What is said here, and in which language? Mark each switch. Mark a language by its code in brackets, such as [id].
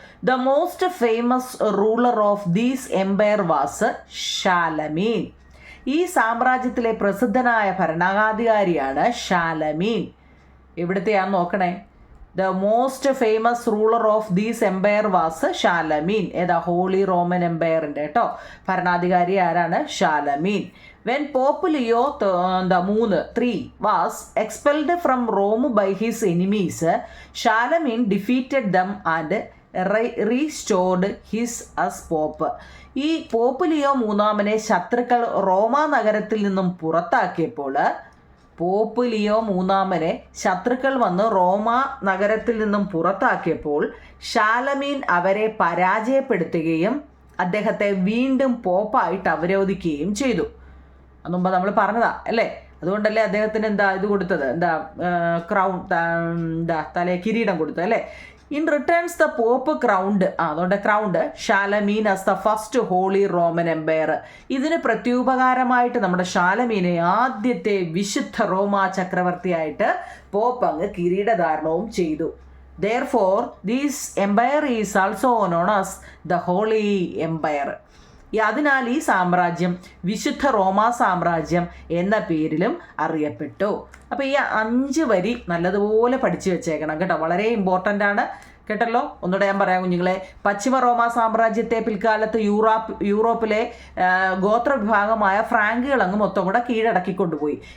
[en] The most famous ruler of these empire was Charlemagne. [ml] ഈ സാമ്രാജ്യത്തിലെ പ്രസിദ്ധനായ ഭരണാധികാരിയാണ് ഷാലമീൻ. എവിടുത്തെയാന്ന് നോക്കണേ. [en] The most famous ruler of these empire was Charlemagne. [ml] ഏതാ? Holy Roman എംപയറിൻ്റെ കേട്ടോ ഭരണാധികാരി ആരാണ്? Charlemagne. [en] When Pope Leo III was expelled from Rome by his enemies, Charlemagne defeated them and restored his as pope. [ml] ഈ pop Leo മൂന്നാമനെ ശത്രുക്കൾ റോമ നഗരത്തിൽ നിന്നും പുറത്താക്കിയപ്പോൾ, pop Leo മൂന്നാമനെ ശത്രുക്കൾ വന്ന് റോമ നഗരത്തിൽ നിന്നും പുറത്താക്കിയപ്പോൾ ഷാലമീൻ അവരെ പരാജയപ്പെടുത്തുകയും അദ്ദേഹത്തെ വീണ്ടും പോപ്പായിട്ട് അവരോധിക്കുകയും ചെയ്തു. മുമ്പ് നമ്മൾ പറഞ്ഞതാ അല്ലേ? അതുകൊണ്ടല്ലേ അദ്ദേഹത്തിന് ഇത് കൊടുത്തത്, ക്രൗൺ, തലേ കിരീടം കൊടുത്തത് അല്ലേ? [en] in returns the pope crowned, [ml] അതുകൊണ്ട് [en] Crowned Charlemagne as the first Holy Roman Empire. [ml] ഇതിന് പ്രത്യുപകാരമായിട്ട് നമ്മുടെ ഷാലമീനെ ആദ്യത്തെ വിശുദ്ധ റോമാ ചക്രവർത്തിയായിട്ട് പോപ്പ് അങ്ങ് കിരീടധാരണവും ചെയ്തു. [en] Therefore, this empire is also known as the Holy Empire. [ml] അതിനാൽ ഈ സാമ്രാജ്യം വിശുദ്ധ റോമാ സാമ്രാജ്യം എന്ന പേരിലും അറിയപ്പെട്ടു. അപ്പോൾ ഈ 5 വരി നല്ലതുപോലെ പഠിച്ചു വെച്ചേക്കണം കേട്ടോ, വളരെ ഇമ്പോർട്ടൻ്റ് ആണ് കേട്ടല്ലോ. ഒന്നുകൂടെ ഞാൻ പറയാം കുഞ്ഞുങ്ങളെ. പശ്ചിമ റോമാ സാമ്രാജ്യത്തെ പിൽക്കാലത്ത് യൂറോപ്പിലെ ഗോത്ര വിഭാഗമായ ഫ്രാങ്കുകൾ അങ്ങ് മൊത്തം കൂടെ കീഴടക്കിക്കൊണ്ടുപോയി.